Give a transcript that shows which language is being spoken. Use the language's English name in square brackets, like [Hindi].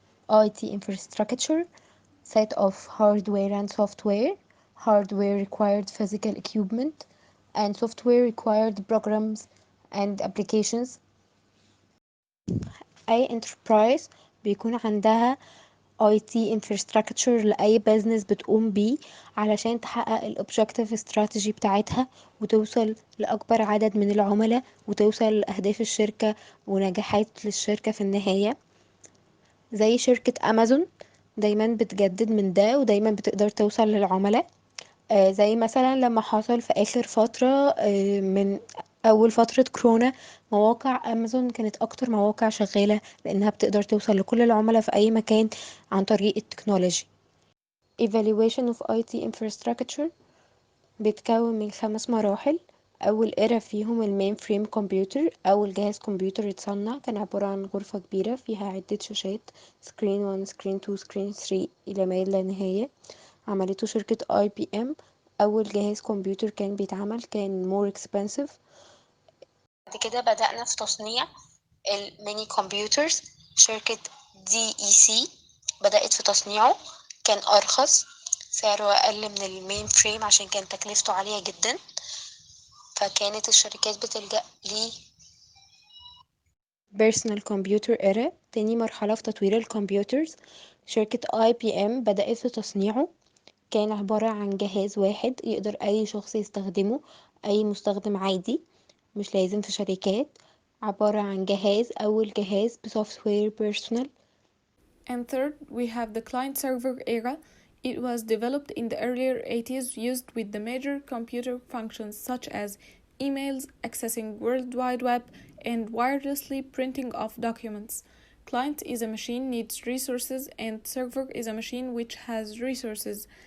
[English] IT infrastructure, set of hardware and software. Hardware required physical equipment, and software required programs and applications. [Arabic] أي enterprise بيكون عندها IT infrastructure لأي business بتقوم بيه علشان تحقق ال objective strategy بتاعتها وتوصل لأكبر عدد من العملاء وتوصل لأهداف الشركة ونجاحات للشركة في النهاية. زي شركة أمازون دايما بتجدد من ده ودايما بتقدر توصل للعملاء. زي مثلا لما حصل في آخر فترة من أول فترة كورونا، مواقع أمازون كانت أكتر مواقع شغالة لأنها بتقدر توصل لكل العملاء في أي مكان عن طريق التكنولوجي. [English] Evaluation of IT infrastructure [Arabic] بيتكون من 5 مراحل. أول إيرا فيهم المين فريم كمبيوتر. أول جهاز كمبيوتر اتصنع كان عبارة عن غرفة كبيرة فيها عدة شاشات، سكرين 1 سكرين 2 سكرين 3 إلى ما لا نهاية. عملته شركة IBM. أول جهاز كمبيوتر كان بيتعمل كان [English] more expensive. [Arabic] بعد كده بدأنا في تصنيع الميني كمبيوترز. شركة DEC بدأت في تصنيعه، كان أرخص، سعره أقل من المين فريم عشان كان تكلفته عالية جدا، فكانت الشركات بتلجأ ليه. [English] Personal Computer Era، [Arabic] تاني مرحلة في تطوير الكمبيوترز. شركة IBM بدأت في تصنيعه، كان عبارة عن جهاز واحد يقدر أي شخص يستخدمه، أي مستخدم عادي، مش لازم في شركات. عبارة عن جهاز، أول جهاز بسوفتوير بيرسونال. [English] And third, we have the client-server era. It was developed in the earlier 80s, used with the major computer functions such as emails, accessing World Wide Web, and wirelessly printing of documents. Client is a machine needs resources, and server is a machine which has resources.